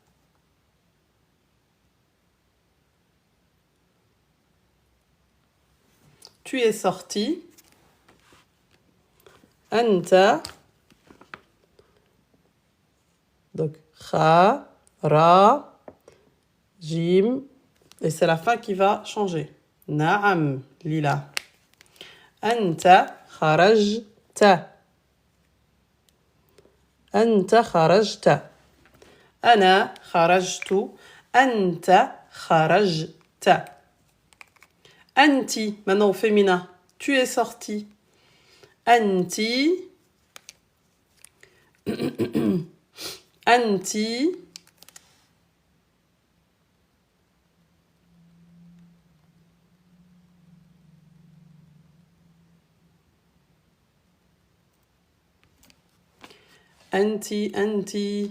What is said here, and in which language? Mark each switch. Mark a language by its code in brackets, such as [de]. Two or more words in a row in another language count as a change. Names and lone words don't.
[fr] Tu es sorti. [ar] Anta. Donc, خاء، راء، جيم. [fr] Et c'est la fin qui va changer. [ar] نعم, lila. أنت خرجت. أنت خرجت. أنا خرجت. أنت خرجت. أنت, [fr] maintenant au féminin. Tu es sorti. [ar] أنت. أنت. Anti.